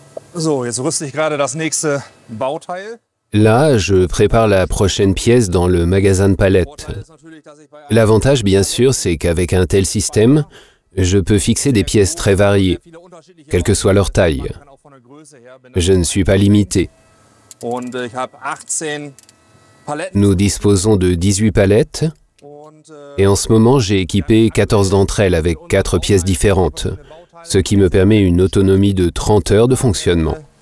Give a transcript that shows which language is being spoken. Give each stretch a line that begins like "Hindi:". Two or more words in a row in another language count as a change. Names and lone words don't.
German: So, jetzt rüste ich gerade das nächste Bauteil.
French: Là, je prépare la prochaine pièce dans le magasin de palettes. L'avantage, bien sûr, c'est qu'avec un tel système, je peux fixer des pièces très variées, quelle que soit leur taille. Je ne suis pas limité. Nous disposons de 18 palettes, et en ce moment, j'ai équipé 14 d'entre elles avec 4 pièces différentes, ce qui me permet une autonomie de 30 heures de fonctionnement.